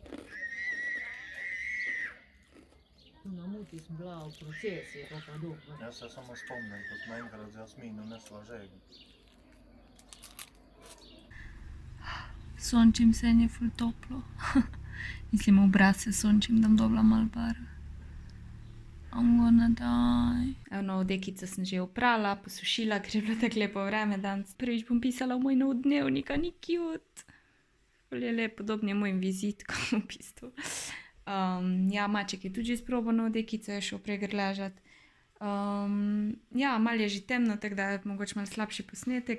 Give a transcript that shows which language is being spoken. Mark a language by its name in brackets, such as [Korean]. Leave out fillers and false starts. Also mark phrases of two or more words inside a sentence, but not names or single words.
[Slovenian] Na muti sem bila v procesi, pa doma. Jaz se samo spomnim, ko sem enkrat z Jasmino nesla žego. Sončim se in je ful toplo. Mislim, obraz se sončim, da bom dobila malo barve. [English] I'm gonna die. [Slovenian] Eno odekico sem že oprala, posušila, ker je bilo tako lepo vreme danes. Prvič bom pisala v moj nov dnevnik, a ni cute. Ful je lep, podoben je mojim vizitkom v bistvu. Maček je tudi že izprobal novo odekico, je šel prej ležat. Malo je že temno, tako da je mogoče malo slabši posnetek.